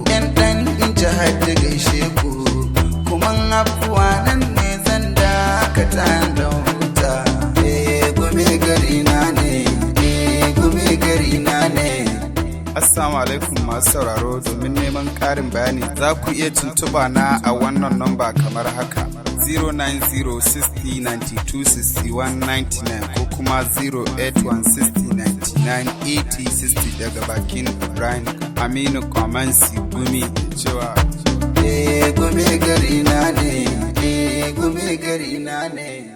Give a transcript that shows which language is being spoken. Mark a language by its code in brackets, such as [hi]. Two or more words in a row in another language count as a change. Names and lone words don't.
[ha] Yan ɗan jihar da gaishe ku. Kuma afuwa nan ne zan dakata don huta. Eh, Gumi gari na ne. Eh, Gumi gari na ne. Assalamu alaikum masu sauraro, domin neman ƙarin bayani za ku iya tuntuɓa na a wannan namba kamar haka: zero nine zero sixty ninety two sixty one ninety nine ko kuma zero eight one sixty ninety nine eighty sixty daga bakin Ibrahim Aminu Kwamansi Gumi cewa, Eh, Gumi gari na ne. Eh, Gumi gari na ne.